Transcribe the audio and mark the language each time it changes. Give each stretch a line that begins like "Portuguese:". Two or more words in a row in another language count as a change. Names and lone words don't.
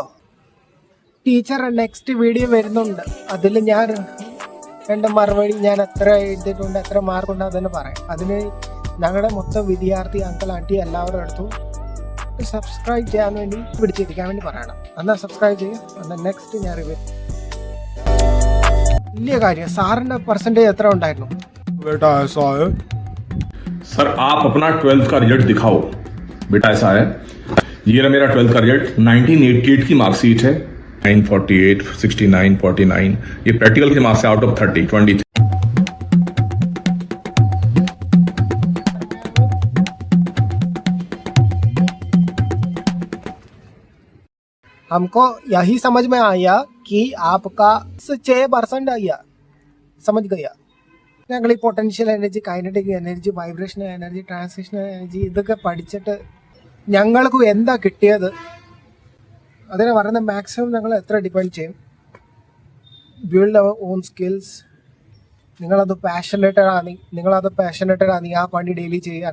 Malayalam: ടീച്ചർ
English: next video
Malayalam: വരുന്നുണ്ട്, അതിൽ ഞാൻ എൻ്റെ മറുപടി ഞാൻ എത്ര എഴുതിയിട്ടുണ്ട്, എത്ര മാർക്കുണ്ട് അതെന്ന് പറയാം. അതിന് ഞങ്ങളുടെ മൊത്തം വിദ്യാർത്ഥി
English: uncle aunty
Malayalam: എല്ലാവരും എടുത്തു സബ്സ്ക്രൈബ് ചെയ്യാൻ വേണ്ടി പിടിച്ചിരിക്കാൻ വേണ്ടി പറയണം. എന്നാൽ സബ്സ്ക്രൈബ് ചെയ്യുക. എന്നാൽ നെക്സ്റ്റ് ഞാൻ റിവ്യൂ. വലിയ കാര്യം, സാറിൻ്റെ പെർസെൻറ്റേജ് എത്ര ഉണ്ടായിരുന്നു?
Hindi: बेटा ऐसा है सर आप अपना 12th का रिजल्ट दिखाओ. बेटा ऐसा है, ये रहा मेरा 12th का रिजल्ट. 1988 की मार्कशीट है. 948, 69, 49. ये प्रैक्टिकल के मार्क्स है
English: out of
Hindi: 30, 23. हमको यही समझ में आया कि आपका 6% आया. समझ गया.
Malayalam: ഞങ്ങൾ ഈ
English: potential energy, kinetic energy, vibrational energy, translational energy
Malayalam: ഇതൊക്കെ പഠിച്ചിട്ട് ഞങ്ങൾക്ക് എന്താ കിട്ടിയത് അതിനെ പറയുന്ന മാക്സിമം ഞങ്ങൾ എത്ര ഡിപ്പെൻഡ് ചെയ്യും.
English: Build our own skills.
Malayalam: നിങ്ങളത് പാഷനേറ്റഡ് ആണെങ്കിൽ ആ പണി ഡെയിലി ചെയ്യുക.